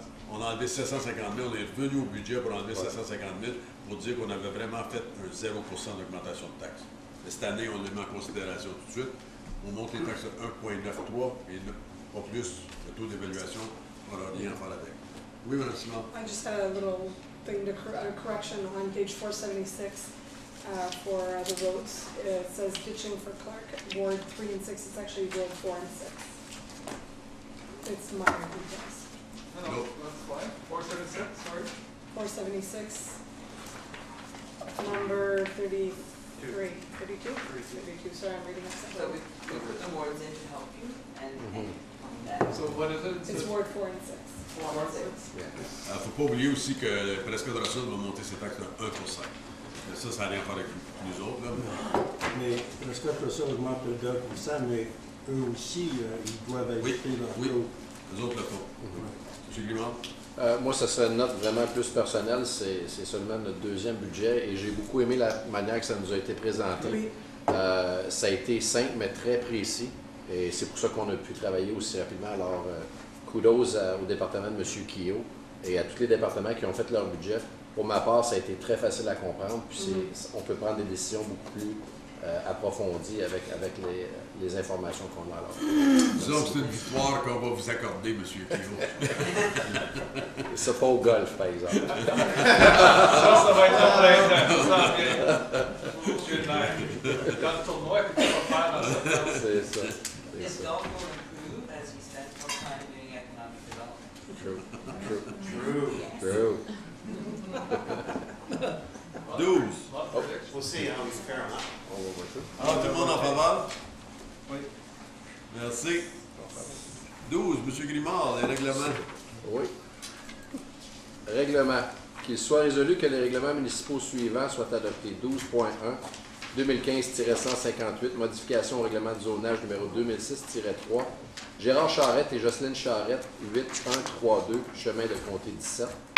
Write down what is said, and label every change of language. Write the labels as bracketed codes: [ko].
[fr] On a enlevé 750 000. On est revenu au budget pour enlever 750 000 pour dire qu'on avait vraiment fait un 0% d'augmentation de taxes. Mais cette année, on le met en considération tout de suite. On monte les taxes à 1,93 et pas plus. Le taux d'évaluation, on n'a rien à faire avec. Oui, Mme Simon. [en] I just had a little thing to correction on page 476 for the roads. It says ditching for Clark, Ward 3 and 6. It's actually Ward 4 and 6. It's minor details. No, that's fine. 476, sorry. 476, number 33, 32, sorry, I'm reading So upside we down. put the words in to help you and that. So what is it? It's Ward 4 and 6. 4 and 6. [fr] Il ne faut pas oublier aussi que Presque Drosson va monter ses taxes de 1%. Mais ça n'a rien à faire avec nous autres. Là. Mais Presque Drosson augmente de 2%, mais eux aussi, ils doivent ajouter leur taux. Les autres le font. M. Grimard? Moi, ce serait une note vraiment plus personnelle. C'est seulement notre deuxième budget et j'ai beaucoup aimé la manière que ça nous a été présenté. Oui. Ça a été simple, mais très précis. Et c'est pour ça qu'on a pu travailler aussi rapidement. Alors, kudos au département de M. Kio et à tous les départements qui ont fait leur budget. Pour ma part, ça a été très facile à comprendre. Puis on peut prendre des décisions beaucoup plus approfondies avec les informations qu'on a. Alors, disons que c'est une victoire qu'on va vous accorder, M. Kio. C'est pas au golf, par exemple. Ça va être en plein dans le tournoi que tu vas faire dans cette année. C'est ça. [en] His golf will improve as he spends more time doing economic development. True. 12. We'll see how we fare on that. [fr] Alors, tout le monde en faveur? Oui. Merci. 12, M. Grimard, les règlements. Oui. Règlement. Qu'il soit résolu que les règlements municipaux suivants soient adoptés. 12.1, 2015-158, modification au règlement de zonage numéro 2006-3, Gérard Charette et Jocelyne Charette, 8132, chemin de Comté 17.